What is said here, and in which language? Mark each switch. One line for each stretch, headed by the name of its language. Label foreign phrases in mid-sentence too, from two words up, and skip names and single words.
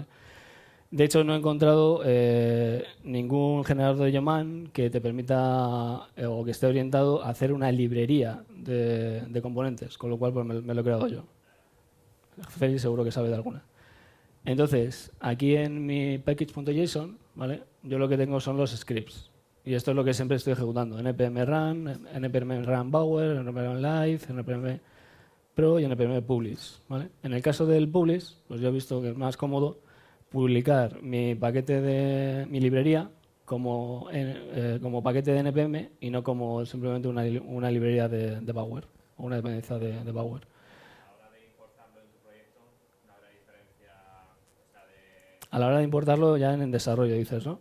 Spanish: De hecho, no he encontrado ningún generador de Yeoman que te permita o que esté orientado a hacer una librería de componentes, con lo cual pues, me lo he creado yo. Félix seguro que sabe de alguna. Entonces, aquí en mi package.json, ¿vale? Yo lo que tengo son los scripts. Y esto es lo que siempre estoy ejecutando. npm run, npm run bower, npm live, npm pro y npm publish, ¿vale? En el caso del publish, pues yo he visto que es más cómodo publicar mi paquete de mi librería como paquete de npm y no como simplemente una librería de Bower o una dependencia de Bower. A la hora de importarlo ya en desarrollo, dices, ¿no?